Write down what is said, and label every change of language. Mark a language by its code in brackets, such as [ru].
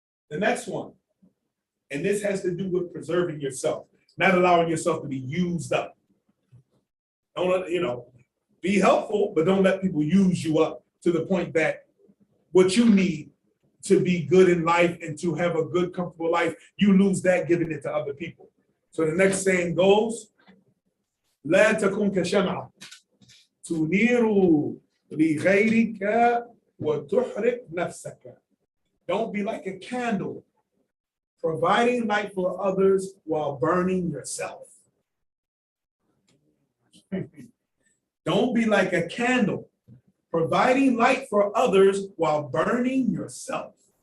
[en] The next one, and this has to do with preserving yourself, not allowing yourself to be used up. Don't let, be helpful, but don't let people use you up to the point that what you need to be good in life and to have a good, comfortable life, you lose that giving it to other people. So the next saying goes, [ar] لا تكن كشمعة تنير لغيرك وتحرق نفسك. [en] Don't be like a candle, providing light for others while burning yourself. Don't be like a candle, providing light for others while burning yourself.